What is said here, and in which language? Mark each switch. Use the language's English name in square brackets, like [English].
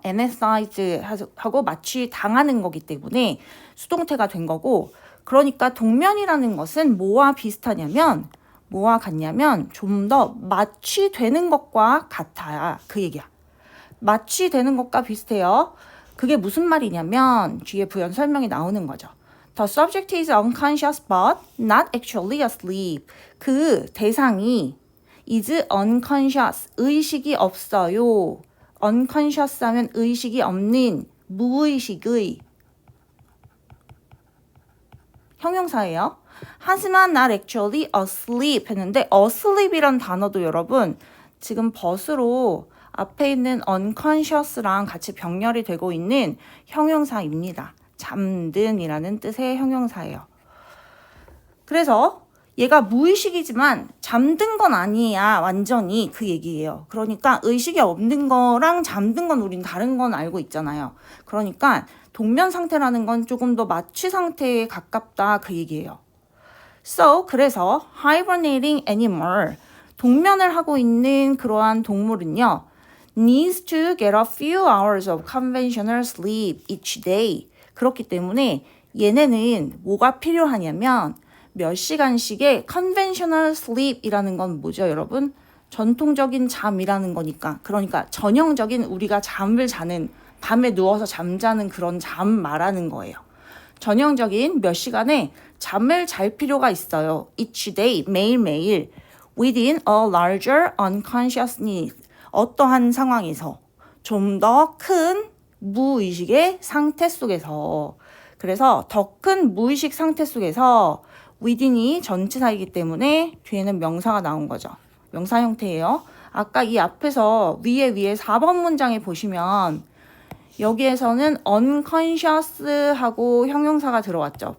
[Korean] NSI하고 마취당하는 거기 때문에 수동태가 된 거고, 그러니까 동면이라는 것은 뭐와 비슷하냐면, 뭐와 같냐면 좀 더 마취되는 것과 같아야 그 얘기야. 마취되는 것과 비슷해요. 그게 무슨 말이냐면 뒤에 부연 설명이 나오는 거죠. [English] The subject is unconscious but not actually asleep. [Korean] 그 대상이 [English] is unconscious, [Korean] 의식이 없어요. unconscious 하면 의식이 없는, 무의식의 형용사예요. 하지만 [English] not actually asleep [Korean] 했는데 asleep이란 단어도 여러분 지금 but으로 앞에 있는 unconscious랑 같이 병렬이 되고 있는 형용사입니다. 잠든이라는 뜻의 형용사예요. 그래서 얘가 무의식이지만 잠든 건 아니야, 완전히 그 얘기예요. 그러니까 의식이 없는 거랑 잠든 건 우린 다른 건 알고 있잖아요. 그러니까 동면 상태라는 건 조금 더 마취 상태에 가깝다 그 얘기예요. [English] So, [Korean] 그래서 [English] hibernating animal, [Korean] 동면을 하고 있는 그러한 동물은요, [English] needs to get a few hours of conventional sleep each day. [Korean] 그렇기 때문에 얘네는 뭐가 필요하냐면 몇 시간씩의 [English] conventional sleep [Korean] 이라는 건 뭐죠, 여러분? 전통적인 잠이라는 거니까. 그러니까 전형적인 우리가 잠을 자는, 밤에 누워서 잠자는 그런 잠 말하는 거예요. 전형적인 몇 시간에 잠을 잘 필요가 있어요. [English] Each day, [Korean] 매일매일. [English] Within a larger unconscious need. [Korean] 어떠한 상황에서 좀 더 큰 무의식의 상태 속에서. 그래서 더 큰 무의식 상태 속에서 within이 전치사이기 때문에 뒤에는 명사가 나온 거죠. 명사 형태예요. 아까 이 앞에서 위에 4번 문장에 보시면 여기에서는 unconscious하고 형용사가 들어왔죠.